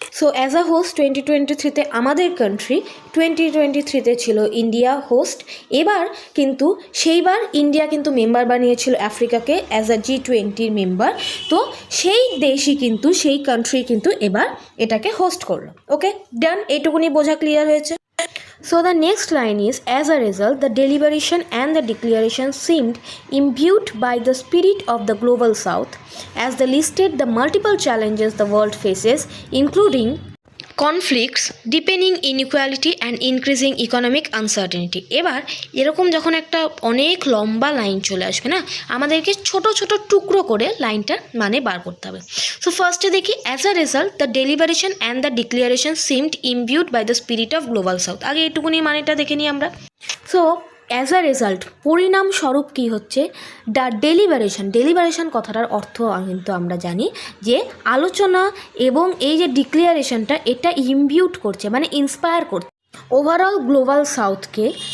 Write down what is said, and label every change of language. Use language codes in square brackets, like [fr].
[bn] So as a host 2023-তে আমাদের country, 2023-তে ছিল India host. এবার কিন্তু সেইবার ইন্ডিয়া কিন্তু মেম্বার বানিয়েছিল আফ্রিকাকে অ্যাজ আ G20 মেম্বার। তো সেই দেশই কিন্তু, সেই কান্ট্রি কিন্তু এবার এটাকে হোস্ট করলো। ওকে, ডান, এইটুকুনি বোঝা ক্লিয়ার হয়েছে। [en] So the next line is, as a result, the deliberation and the declaration seemed imbued by the spirit of the global south, as they listed the multiple challenges the world faces, including conflicts, deepening inequality and increasing economic uncertainty. [bn] এবার এরকম যখন একটা অনেক লম্বা line চলে আসবে না, আমাদেরকে ছোট ছোট টুকরো করে লাইনটা মানে বার করতে হবে। [en] So ফার্স্টে দেখি, as a result the deliberation and the declaration seemed imbued by the spirit of global South. [bn] আগে এটুকুনি মানেটা দেখে নিই আমরা। সো অ্যাজ আ রেজাল্ট, পরিণামস্বরূপ কী হচ্ছে, দ্য ডেলিবারেশন কথাটার অর্থ কিন্তু আমরা জানি যে আলোচনা, এবং এই যে ডিক্লারেশনটা এটা ইমবিউট করছে মানে ইন্সপায়ার করছে ওভারঅল গ্লোবাল সাউথকে।